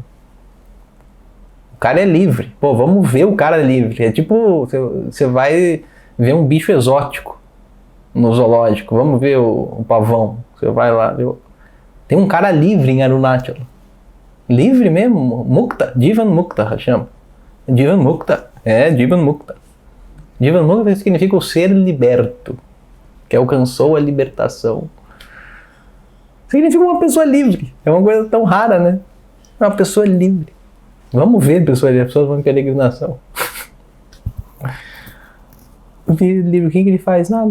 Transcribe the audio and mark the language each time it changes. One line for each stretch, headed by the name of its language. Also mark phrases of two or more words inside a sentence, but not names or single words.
Portuguese: O cara é livre. Pô, vamos ver o cara livre. É tipo, você vai ver um bicho exótico no zoológico. Vamos ver o pavão. Você vai lá. Tem um cara livre em Arunachala. Livre mesmo.
Sanskrit: Mukta. Jivan Mukta chama. Jivan Mukta. Jivan Mukta. Jivan Mukta
Portuguese: significa o ser liberto. Que alcançou a libertação. Significa uma pessoa livre. É uma coisa tão rara, né? Uma pessoa livre. Vamos ver pessoas livres. As pessoas vão em peregrinação. Livre, o que ele faz? Nada.